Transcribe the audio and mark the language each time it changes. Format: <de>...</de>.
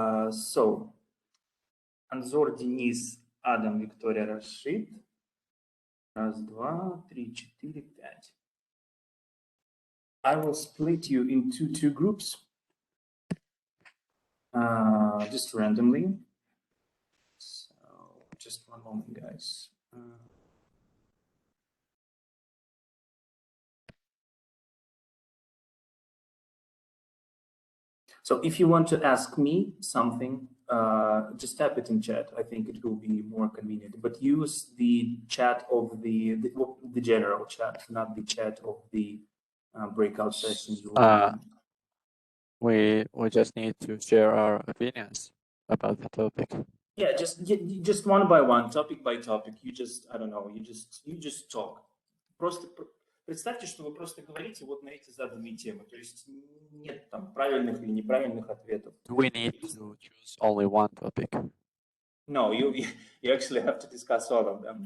<en>So Анзор, Денис, Адам, Виктория, Рашид.</en> <ru>Раз, два, три, четыре, пять.</ru> <en>I will split you into 2 groups, just randomly. So just one moment, guys. So if you want to ask me something, just type it in chat. I think it will be more convenient. But use the chat of the general chat, not the chat of the breakout session. You will be- We just need to share our opinions about the topic. Yeah, just one by one, topic by topic. You just, I don't know, you just talk.</en> <ru>Просто представьте, что вы просто говорите вот на эти заданные темы. То есть нет там правильных или неправильных ответов.</ru> <en>Do we need to choose only one topic? No, you actually have to discuss all of them.</en>